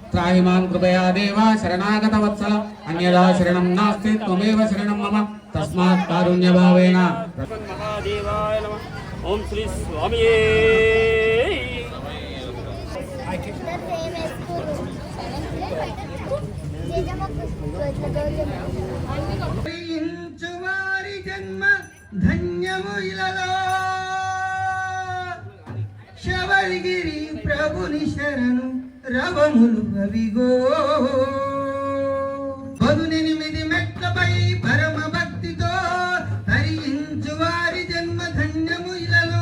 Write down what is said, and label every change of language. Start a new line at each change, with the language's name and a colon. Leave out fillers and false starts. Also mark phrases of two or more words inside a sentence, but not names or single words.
Sanskrit: पाहि मां कृपया देव शरणागत वत्सल अन्यदा शरणं नास्ति त्वमेव शरणं मम तस्मात् कारुण्यभावेन महादेवाय नमः ओम श्री स्वामी
Telugu: వారి జన్మ ధన్యము ఇలలో శబరిగిరి ప్రభుని శరణు రవములు అవిగో 18 మెట్లపై పరమ భక్తితో తరించు వారి జన్మ ధన్యము ఇలలో